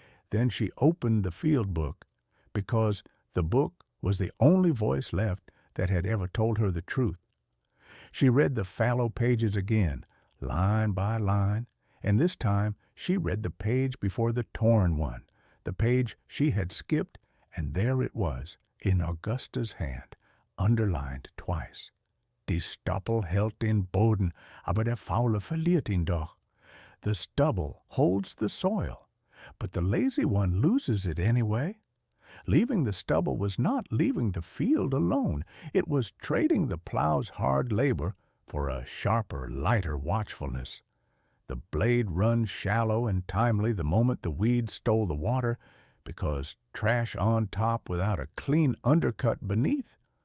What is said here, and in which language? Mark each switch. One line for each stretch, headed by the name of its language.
English: Then she opened the field book, because the book was the only voice left that had ever told her the truth. She read the fallow pages again, line by line, and this time she read the page before the torn one, the page she had skipped, and there it was, in Augusta's hand, underlined twice.
German: Die Stoppel hält den Boden, aber der Faule verliert ihn doch.
English: The stubble holds the soil, but the lazy one loses it anyway. Leaving the stubble was not leaving the field alone. It was trading the plow's hard labor for a sharper, lighter watchfulness. The blade runs shallow and timely the moment the weeds stole the water, because trash on top without a clean undercut beneath